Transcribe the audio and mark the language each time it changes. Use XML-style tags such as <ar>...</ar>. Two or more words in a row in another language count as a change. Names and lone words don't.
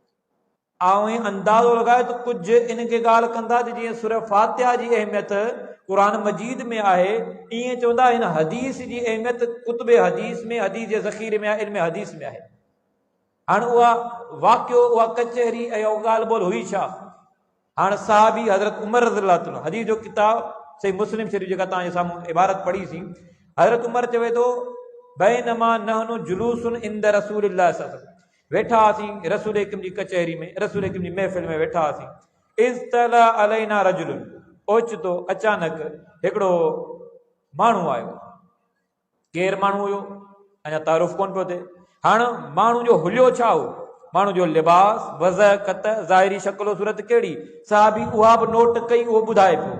<sd>ऐं अंदाज़ो लॻायो त कुझु इनखे ॻाल्हि कंदा त जीअं सूरह फातिहा जी अहमियत क़ुर मजीद में आहे, ईअं चवंदा हिन हदीस जी अहमियत कुतुब हदीस में, हदीस जे ज़ख़ीरे में आहे, इल्म हदीस में आहे। हाणे उहा वाक़ियो, उहा कचहरी ऐं उहा ॻाल्हि ॿोल हुई छा? हाणे सहाबी हज़रत उमर</sd> <ar>رضي الله تعالى,</ar> <sd>हदीस जो किताब सही मुस्लिम शरीफ़ जेका तव्हांजे साम्हूं इबारत पढ़ीसीं, हज़रत उमर चवे थो</sd> <ar>بينما نحن جلوس عند رسول الله صلى الله عليه وسلم.</ar> <sd>वेठा हुआसीं रसूल अकरम जी कचहरी में, रसूल अकरम जी महफ़िल में वेठा हुआसीं।</sd> <ar>اطلع علينا رجل,</ar> <sd>ओचितो अचानक हिकिड़ो माण्हू आयो। केरु माण्हू हुयो अञा तारुफ़ कोन पियो थिए। हाणे माण्हू जो हुलियो छा हो, माण्हू जो लिबास, वज़ह, कत, ज़ाहिरी शक्ल सूरत कहिड़ी, साहबी उहा बि नोट कई, उहो ॿुधाए पियो।</sd>